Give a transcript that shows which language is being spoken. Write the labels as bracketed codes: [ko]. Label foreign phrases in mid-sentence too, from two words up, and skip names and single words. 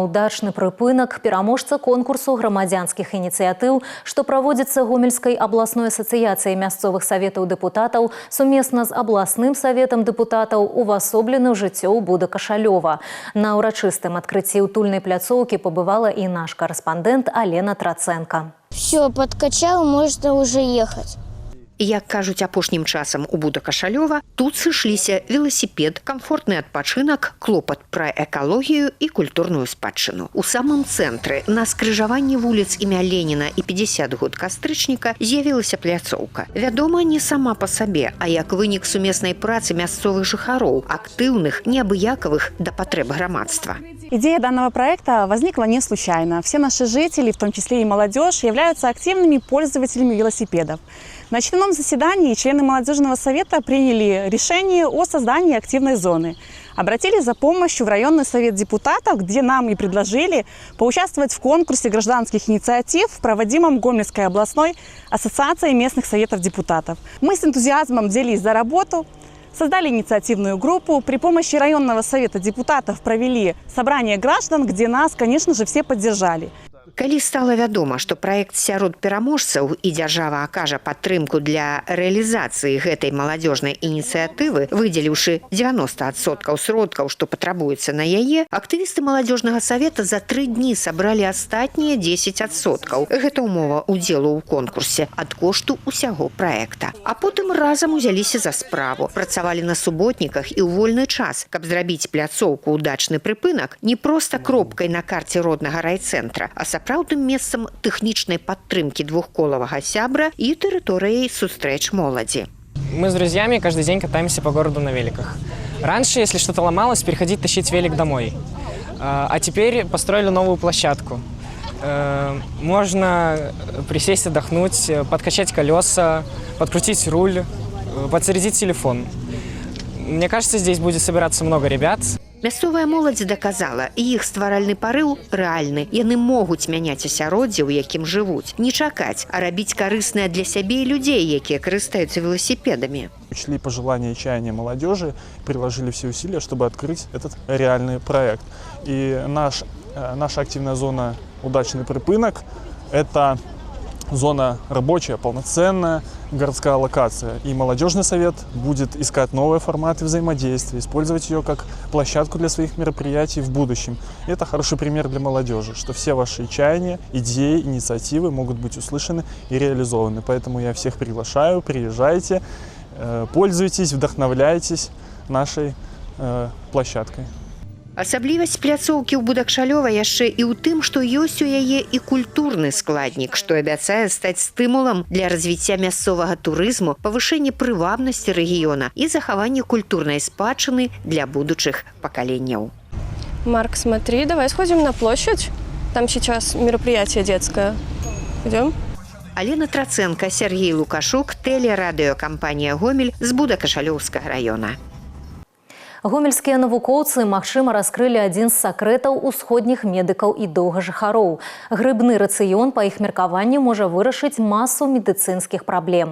[be] Удачны прыпынак» – пераможца конкурсу грамадзянскіх ініцыятыў, што праводзіцца Гомельскай абласной асацыяцыяй мясцовых саветаў дэпутатаў сумесна з абласным саветам дэпутатаў увасоблены ў жыццё Буда Кашалёва. На ўрачыстым адкрыцці утульнай пляцоўкі пабывала і наш карэспандэнт Алена Траценка. [ru] Все, подкачал, можно уже ехать. [be] Як кажуць апошнім часам у Буда Кашалёва, тут сышліся веласіпед, камфортны адпачынак, клопат пра экалогію і культурную спадчыну. У самым цэнтры, на скрыжаванні вуліц імя Леніна і 50 год кастрычніка, з'явілася пляцоўка. Вядома, не сама па сабе, а як вынік сумеснай працы мясцовых жыхароў, актыўных, неабыякавых да патрэб грамадства. [ru] Идея данного проекта возникла не случайно. Все наши жители, в том числе и молодежь, являются активными пользователями велосипедов. На очередном заседании члены молодежного совета приняли решение о создании активной зоны. Обратились за помощью в районный совет депутатов, где нам и предложили поучаствовать в конкурсе гражданских инициатив, проводимом Гомельской областной ассоциацией местных советов депутатов. Мы с энтузиазмом взялись за работу, создали инициативную группу, при помощи районного совета депутатов провели собрание граждан, где нас, конечно же, все поддержали. [be] Калі стала вядома, што праект сярод пераможцаў і дзяржава акажа падтрымку для рэалізацыі гэтай маладзёжнай ініцыятывы, выдзеліўшы 90% сродкаў, што патрабуецца на яе, актывісты маладзёжнага савета за 3 дні сабралі астатнія 10%. Гэта ўмова ўдзелу ў конкурсе ад кошту ўсяго праекта. А потым разам узяліся за справу, працавалі на суботніках і ў вольны час, каб зрабіць пляцоўку «Удачны прыпынак» не проста кропкай на карце роднага райцэнтра, а сапраўдным месцам тэхнічнай падтрымкі двухколавага сябра і тэрыторыяй сустрэч моладзі. [ru] Мы с друзьями каждый день катаемся по городу на великах. Раньше, если что-то ломалось, переходить тащить велик домой. А теперь построили новую площадку. Можно присесть, отдохнуть, подкачать колеса, подкрутить руль, подзарядить телефон. Мне кажется, здесь будет собираться много ребят. [be] Мясцовая моладзь даказала, іх стваральны парыў рэальны. Яны могуць мяняць асяроддзе, у якім жывуць. Не чакаць, а рабіць карыснае для сябе і людзей, якія карыстаюцца велосипедами. [ru] Учли пожелания и чаяния молодежи, приложили все усилия, чтобы открыть этот реальный проект. И наша активная зона «Удачный припынок» – это зона рабочая, полноценная, городская локация. И молодежный совет будет искать новые форматы взаимодействия, использовать ее как площадку для своих мероприятий в будущем. И это хороший пример для молодежи, что все ваши чаяния, идеи, инициативы могут быть услышаны и реализованы. Поэтому я всех приглашаю, приезжайте, пользуйтесь, вдохновляйтесь нашей площадкой. [be] Асаблівасць пляцоўкі ў Будакшалёва яшчэ і ў тым, што ёсць у яе і культурны складнік, што абяцае стаць стымулам для развіцця мясцовага турызму, павышэння прывабнасці рэгіёна і захавання культурнай спадчыны для будучых пакаленняў. [ru] Марк, смотри, давай сходим на площадь. Там сейчас мероприятие детское. Идем? [be] Алена Траценка, Сергей Лукашук, телерадиокомпания «Гомель» з Будакашалёўскага района. Гомельскія навукоўцы, магчыма, раскрылі адзін з сакрэтаў усходніх медыкаў і доўгажыхароў. Грыбны рацыён, па іх меркаванню, можа вырашыць масу медыцынскіх праблем.